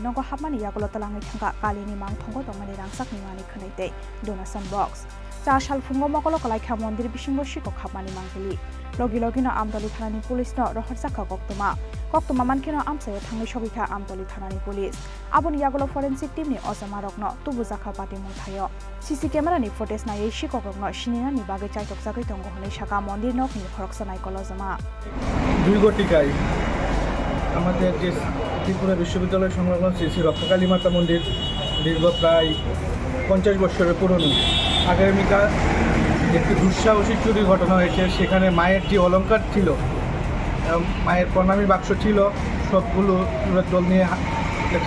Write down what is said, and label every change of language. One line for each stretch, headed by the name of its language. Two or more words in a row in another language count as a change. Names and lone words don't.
Kok Borok: nogo habmani yagolo talangai thanga kalini mangthongo dongmani rangsakni mani khnaite
English: donation box
Kok Borok: cha sal fungo mokolo kalaikha mondir bisingo shikok habmani mangli logi logino amdali thanani police no rohorjaka koktoma mankino amsayo thangai sogika amdali thanani police aboni yagolo
English: forensic team
Kok Borok: ni ojamarokno tubujaka pati mungthayo
English: CC camera
Kok Borok: ni footage na ei shikokokno shinina ni bagai chaitok jagai tongo honei shaka mondir nokni khoroksanai kolojama
Bangla: 2 গটিকায় আমাদের যে ত্রিপুরা বিশ্ববিদ্যালয় সংলগ্ন শ্রী রক্ষাকালী মাতা মন্দির দীর্ঘ প্রায় 50 বছরের পুরনো। আগামীকাল একটি দুঃসাহসী চুরি ঘটনা হয়েছে। সেখানে মায়ের যে অলংকার ছিল, মায়ের প্রণামী বাক্স ছিল, সবগুলো চুরের দল নিয়ে গেছে।